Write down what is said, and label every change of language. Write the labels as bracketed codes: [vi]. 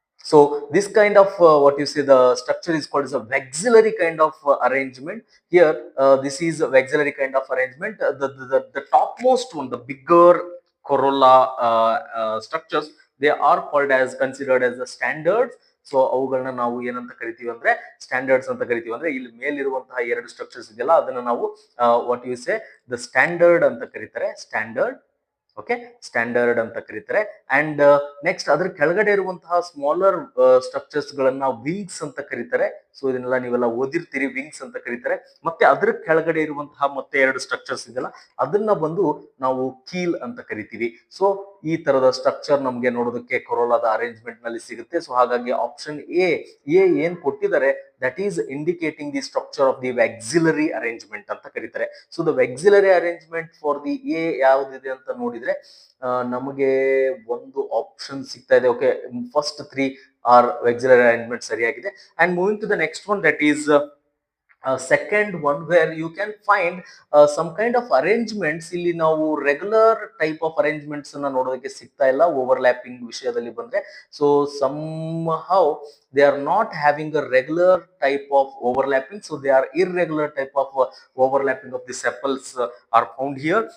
[en] So this kind of what you say, the structure is called as a vexillary kind of arrangement. Here this is a vexillary kind of arrangement. The topmost one, the bigger corolla structures, they are called as, considered as the standards. [kn] So ಅವುಗಳನ್ನ ನಾವು ಏನಂತ ಕರಿತೀವಿ ಅಂದ್ರೆ standards ಅಂತ ಕರಿತೀವಿ. ಅಂದ್ರೆ ಇಲ್ಲಿ ಮೇಲಿರುವಂತಹ 2 structures ಇದೆಯಲ್ಲ, ಅದನ್ನ ನಾವು [en] what you say, the standard [kn] ಅಂತ ಕರೀತಾರೆ, ಸ್ಟ್ಯಾಂಡರ್ಡ್. ಓಕೆ, ಸ್ಟ್ಯಾಂಡರ್ಡ್ ಅಂತ ಕರೀತಾರೆ. ಅಂಡ್ ನೆಕ್ಸ್ಟ್ ಅದ್ರ ಕೆಳಗಡೆ ಇರುವಂತಹ ಸ್ಮಾಲರ್ ಸ್ಟ್ರಕ್ಚರ್ಸ್ ಗಳನ್ನ ವಿಂಗ್ಸ್ ಅಂತ ಕರೀತಾರೆ. ಸೊ ಇದನ್ನೆಲ್ಲ ನೀವೆಲ್ಲ ಓದಿರ್ತೀರಿ, ವಿಂಗ್ಸ್ ಅಂತ ಕರೀತಾರೆ. ಮತ್ತೆ ಅದ್ರ ಕೆಳಗಡೆ ಇರುವಂತಹ ಮತ್ತೆ 2 ಸ್ಟ್ರಕ್ಚರ್ಸ್ ಇದೆಯಲ್ಲ, ಅದನ್ನ ಬಂದು ನಾವು ಕೀಲ್ ಅಂತ ಕರಿತೀವಿ. ಸೊ ಈ ತರದ ಸ್ಟ್ರಕ್ಚರ್ ನಮ್ಗೆ ನೋಡೋದಕ್ಕೆ ಕೊರೋಲಾದ ಅರೇಂಜ್ಮೆಂಟ್ ನಲ್ಲಿ ಸಿಗುತ್ತೆ. ಸೊ ಹಾಗಾಗಿ ಆಪ್ಷನ್ ಎ ಏನ್ ಕೊಟ್ಟಿದ್ದಾರೆ, [en] that is indicating the structure of the vexillary arrangement [kn] ಅಂತ ಕರೀತಾರೆ. So [en] the vexillary arrangement for the a [kn] ಯಾವ್ದಿದೆ ಅಂತ ನೋಡಿದ್ರೆ ನಮಗೆ ಒಂದು ಆಪ್ಷನ್ ಸಿಗ್ತಾ ಇದೆ. [en] okay, first 3 are vexillary arrangement [kn] ಸರಿಯಾಗಿದೆ. [en] And moving to the next one, that is second one where you can find some kind of arrangements. [kn] ಇಲ್ಲಿ ನಾವು [en] regular type of arrangements [kn] ಅನ್ನ ನೋಡೋದಕ್ಕೆ ಸಿಗ್ತಾ ಇಲ್ಲ ಓವರ್ಲ್ಯಾಪಿಂಗ್ ವಿಷಯದಲ್ಲಿ ಬಂದ್ರೆ. [en] So somehow they are not having a regular type of overlapping, so they are irregular type of overlapping of the sepals are found here.